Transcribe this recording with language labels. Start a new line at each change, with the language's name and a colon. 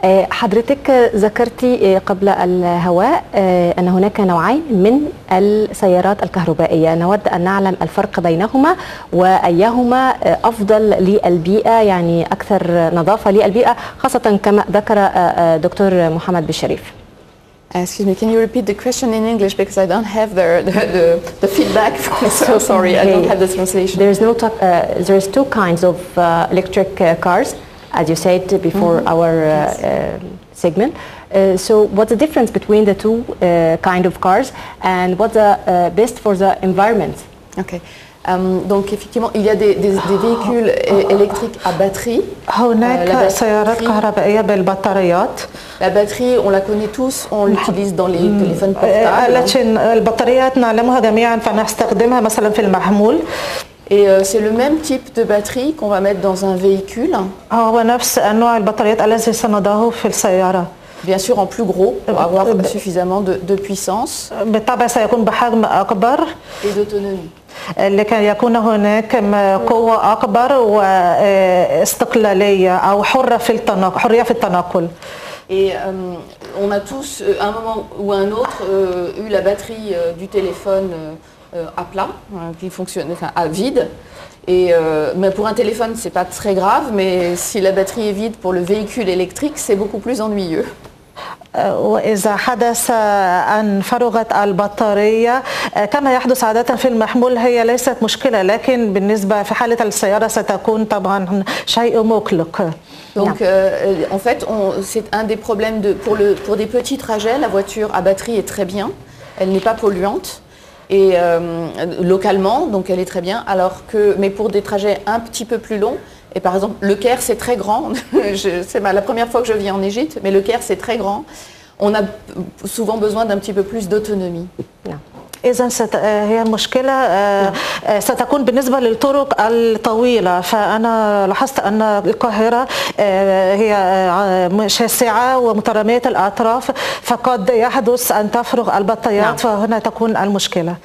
Arabic: حضرتك ذكرتي قبل الهواء أن هناك نوعين من السيارات الكهربائية، نود أن نعلم الفرق بينهما وأيهما أفضل للبيئة، يعني أكثر نظافة للبيئة، خاصة كما ذكر دكتور محمد بالشريف.
English: Excuse me, can you repeat the question in English because I don't have the feedback. So sorry, I don't have the translation. There's two kinds of electric cars, as you said before our segment. So what's the difference between the two kind of cars and what's the best for the environment? Okay.
French: Donc effectivement, il y a des véhicules électriques à batterie.
Arabic: هناك سيارات كهربائية بالبطاريات.
French: La batterie, on la connaît tous, on l'utilise dans les téléphones portables.
Arabic: البطاريات نعلمها جميعا فنستخدمها مثلا في المحمول.
French: Et c'est le même type de batterie qu'on va mettre dans un véhicule.
Arabic: هو نفس أنواع البطاريات التي سنضعه في السيارة.
French: Bien sûr en plus gros pour avoir suffisamment de puissance.
Arabic: بالطبع سيكون بحجم أكبر.
French: Et d'autonomie.
Arabic: لكي يكون هناك قوة أكبر واستقلالية أو حرية في التنقل.
French: Et on a tous, à un moment ou à un autre, eu la batterie du téléphone à plat, qui fonctionne, enfin à vide. Et, mais pour un téléphone, c'est pas très grave, mais si la batterie est vide pour le véhicule électrique, c'est beaucoup plus ennuyeux.
Arabic: وإذا حدث أن فرغت البطارية كما يحدث عادة في المحمول هي ليست مشكلة، لكن بالنسبة في حالة السيارة ستكون طبعا شيء مقلق.
French: Donc en fait, c'est un des problèmes pour des petits trajets, la voiture à batterie est très bien, elle n'est pas polluante. Et localement, donc elle est très bien, mais pour des trajets un petit peu plus longs, et par exemple le Caire c'est très grand, c'est la première fois que je viens en Égypte, mais le Caire c'est très grand, on a souvent besoin d'un petit peu plus d'autonomie.
Arabic: إذن هي المشكلة ستكون بالنسبة للطرق الطويلة، فأنا لاحظت أن القاهرة هي شاسعة ومترامية الأطراف، فقد يحدث أن تفرغ البطاريات فهنا تكون المشكلة.